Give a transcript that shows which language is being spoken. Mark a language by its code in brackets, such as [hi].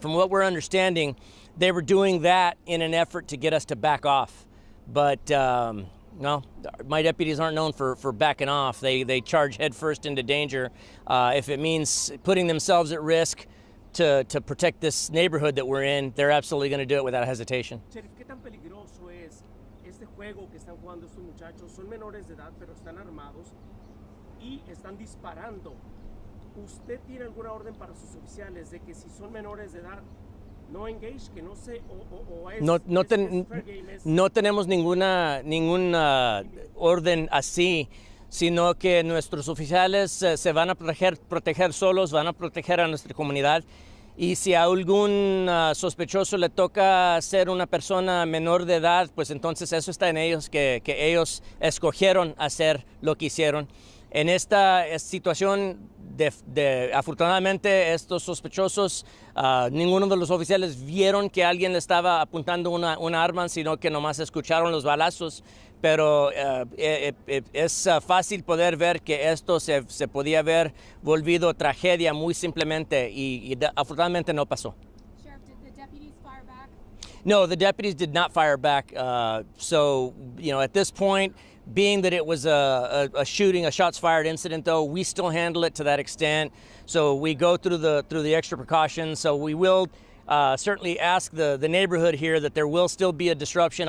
[en] From what we're understanding, they were doing that in an effort to get us to back off. But no, my deputies aren't known for backing off. They charge headfirst into danger. If it means putting themselves at risk to protect this neighborhood that we're in, they're absolutely going to do it without hesitation. [es] Sheriff, ¿qué tan peligroso es este juego que están jugando estos muchachos? Son menores de edad, pero están armados y están disparando. ¿Usted tiene alguna orden para sus oficiales de que si son menores de edad no [en] engage, [es] que no se o es, [en] fair game, [es] no tenemos ninguna orden así, sino que nuestros oficiales se van a proteger solos, van a proteger a nuestra comunidad. Y si a algún sospechoso le toca ser una persona menor de edad, pues entonces eso está en ellos, que ellos escogieron hacer lo que hicieron. En esta situación, afortunadamente, estos sospechosos, ninguno de los oficiales vieron que alguien le estaba apuntando una arma, sino que nomás escucharon los balazos. Pero es fácil poder ver que esto se podía haber volvido tragedia muy simplemente y afortunadamente no pasó. [en] Sheriff, did the deputies fire back? No, the deputies did not fire back. So, at this point, being that it was a shooting, a shots fired incident, though, we still handle it to that extent. So we go through the extra precautions. So we will certainly ask the neighborhood here that there will still be a disruption.